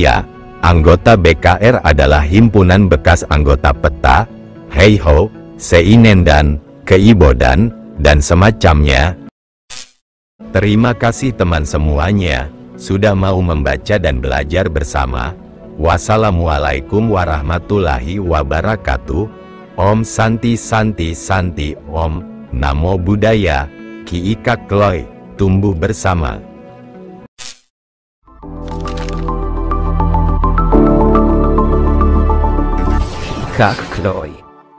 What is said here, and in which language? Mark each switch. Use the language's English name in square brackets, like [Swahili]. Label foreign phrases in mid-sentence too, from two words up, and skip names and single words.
[Indonesian] Anggota BKR adalah himpunan bekas anggota PETA, Hei ho, seinendan, keibodan, dan semacamnya. Terima kasih teman semuanya, sudah mau membaca dan belajar bersama. [Arabic] والسلام عليكم ورحمة الله وبركاته. [Sanskrit] ॐ शान्ति शान्ति शान्ति ॐ, [Pali] Namo Buddhaya, [Sanskrit] Ki Ika Kloy, [Indonesian] tumbuh bersama. Kak Kloy.